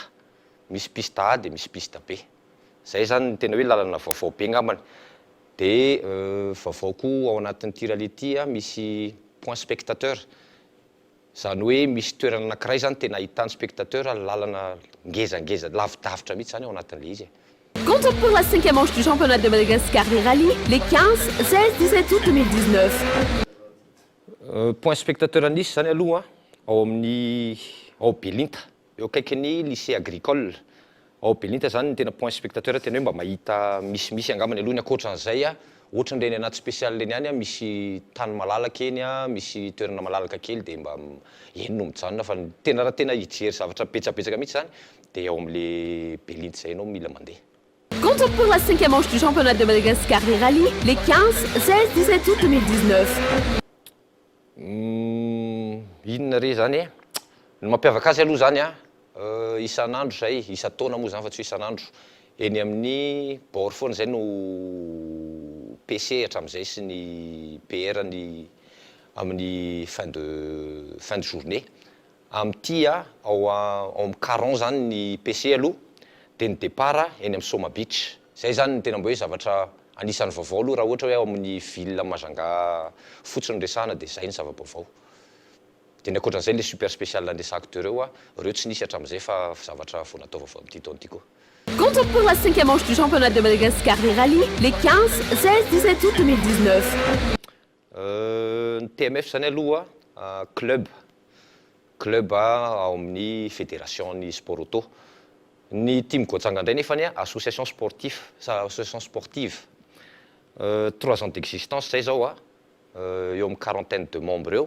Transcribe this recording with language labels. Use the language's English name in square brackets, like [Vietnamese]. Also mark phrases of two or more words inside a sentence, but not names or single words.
[Malagasy] Misy piste A dia misy piste B. Zay zany tena hoe lalana vaovao be ngambany. Dia vaovao koa ao anatin'ity rallye ity misy [French] point spectateur. [Malagasy] Zany hoe misy toerana anankiray zany tena ahitany spectateur lalana ngezangeza lavidavitra mihitsy zany ao anatin'ilay izy. [French] Compte pour la 5e manche du championnat de Madagascar des rallyes les 15, 16, 17 août 2019. Point spectateur [Malagasy] anisy zany aloha ao amin'ny Belinta, eo akaikin'ny [French] lycée agricole. [Malagasy] Ao Belinta zany tena [French] point spectateur [Malagasy] tena hoe mba mahita misy angambany aloha ny ankoatran'izay ohatran'ireny anaty spécial reny any misy tany malalaka eny misy toerana malalaka kely dia mba eny no mijanona fa tena raha tena hijery zavatra betsabetsaka mihitsy zany dia ao amin'le Belinta zay ianao mila mandeha. [French] Compte pour la 5e manche du championnat de Madagascar des rallyes les 15, 16, 17 août 2019. [Malagasy] Inona re zany ny mampiavaka azy aloha zany isan'andro zay, isan-taona moa zany fa tsy isan'andro. Eny amin'ny bord foana zay no PC hatramin'izay sy ny PR amin'ny [French] fin de journée. [Malagasy] Amin'ity ao amin'ny Caron zany ny PC aloha dia ny départ eny amin'ny Soma Beach. Zay zany ny tena mbo hoe zavatra anisan'ny vaovao aloha raha ohatra hoe ao amin'ny ville Majunga fotsiny resahana dia zay ny zava-baovao. Dia ny ankoatran'izay le [French] super spécial [Malagasy] andresaka teo ireo tsy nisy hatramin'izay fa zavatra vao natao vaovao amin'ity taona ity koa. [French] Compte pour la 5e manche du championnat de Madagascar des rallyes les 15, 16, 17 août 2019. [Malagasy] Ny TMF zany aloha club ao amin'ny fédération ny [French] sport auto. [Malagasy] Ny Team Godzang indray nefany [French] association sportive. 3 ans d'existence [Malagasy] zay zao eo amin'ny [French] quarantaine de membres eo.